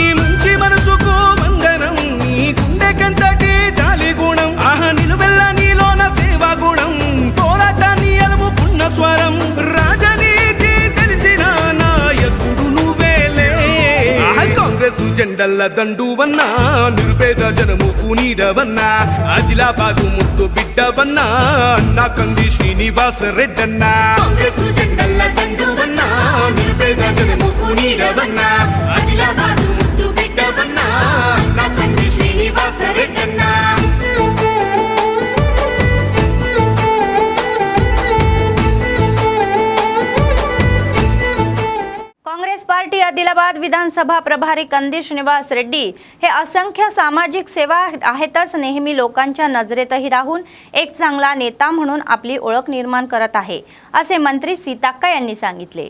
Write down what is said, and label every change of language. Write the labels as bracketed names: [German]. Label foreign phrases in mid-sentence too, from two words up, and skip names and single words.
[Telugu] మంచి మనసుకు వందనం నీ గుండెకంతటి జాలి గుణం ఆహా నిలువెల్ల నీలోన సేవా గుణం పోరాటాన్ని అలుముకున్న స్వరం రాజనీతి తెలిసిన నాయకుడు నువ్వేలే కాంగ్రెస్ జెండల్ల దండువన్నా నిర్భేద జనముకు నీడవన్నా ఆదిలాబాదు ముద్దు బిడ్డవన్నా అన్నా కంది శ్రీనివాస రెడ్డన్నా కాంగ్రెస్ జెండల్ల దండువన్నా నిర్భేద జనముకు నీడవన్నా ఆదిలాబాదు ముద్దు బిడ్డవన్నా అన్నా కంది శ్రీనివాస రెడ్డన్నా [Marathi] काँग्रेस पार्टी आदिलाबाद विधानसभा प्रभारी कंदी श्रीनिवास रेड्डी हे असंख्य सामाजिक सेवा आहेतच नेहमी लोकांच्या नजरेतही राहून एक चांगला नेता म्हणून आपली ओळख निर्माण करत आहे असे मंत्री सीताक्का यांनी सांगितले।